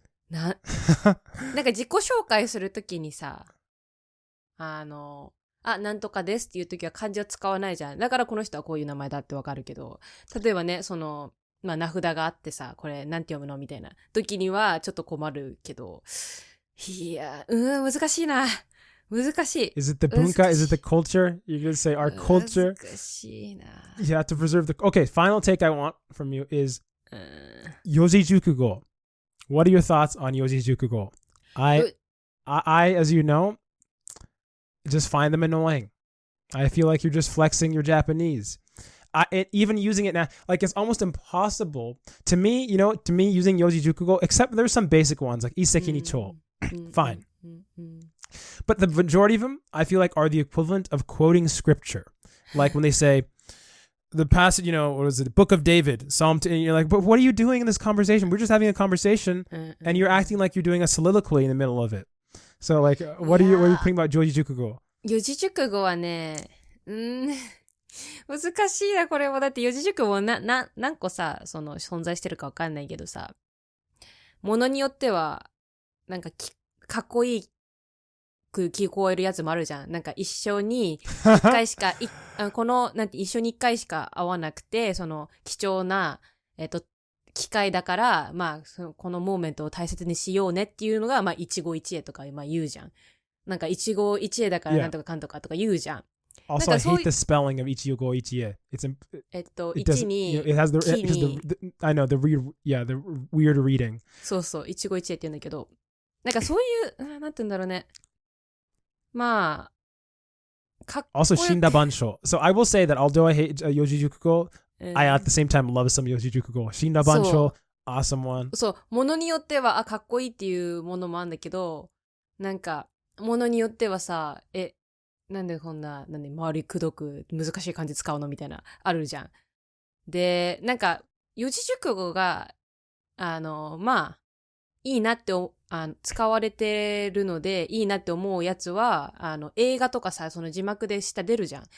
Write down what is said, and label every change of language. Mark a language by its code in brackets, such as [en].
[ja] なんか自己紹介するときにさ、なんとかですっていうときは漢字を使わないじゃん。だからこの人はこういう名前だってわかるけど、例えばね、まあ、名札があってさ、これなんて読むのみたいな時にはちょっと困るけど、いや、難しいな。難しい。 [en] Is it the bunka? Is it the culture? You're going to say our culture? [ja] 難しいな。 [en] You have to preserve the... Okay, final take I want from you is Yojijukugo. What are your thoughts on Yojijukugo? I, as you know, just find them annoying. I feel like you're just flexing your Japanese. Even using it now, like it's almost impossible to me, using Yojijukugo, except there's some basic ones like Iseki ni Cho. Fine. But the majority of them, I feel like, are the equivalent of quoting scripture. Like when they say, the passage, what is it? Book of David, Psalm 2, and you're like, but what are you doing in this conversation? We're just having a conversation, and you're acting like you're doing a soliloquy in the middle of it. So, like, what are you thinking about Yojijukugo? [ja] 四字熟語はね、難しいな、これも。だって四字熟語何個さ、存在してるかわかんないけどさ、ものによっては、なんかかっこいいく聞こえるやつもあるじゃん。なんか一緒に一回しか、一緒に一回しか会わなくて、貴重な、機会だから、まあ、このモーメントを大切にしようねっていうのが、まあ、一期一会とか、まあ言うじゃん。なんか一期一会だからなんとかかんとかとか言うじゃん。 [en] Also, I hate the spelling of ichigo ichie. It [ja] 1に [en] it has the [ja] 木に [en] I know the weird reading. [ja] そうそう、一期一会って言うんだけど、なんかそういう、なんて言うんだろうね。まあ、かっこよく [en] Also, Shinda Bansho. So I will say that although I hate Yojijukugo, I at the same time love some Yojijukugo. Shinda Bansho, awesome one. [ja] そう、ものによっては、かっこいいっていうものもあるんだけど、なんか、ものによってはさ、なんでこんな、周りくどく難しい漢字使うのみたいな、あるじゃん。で、なんか、四字熟語が、まあ、いいなって使われてるので、いいなって思うやつは、映画とかさ、その字幕で下出るじゃん。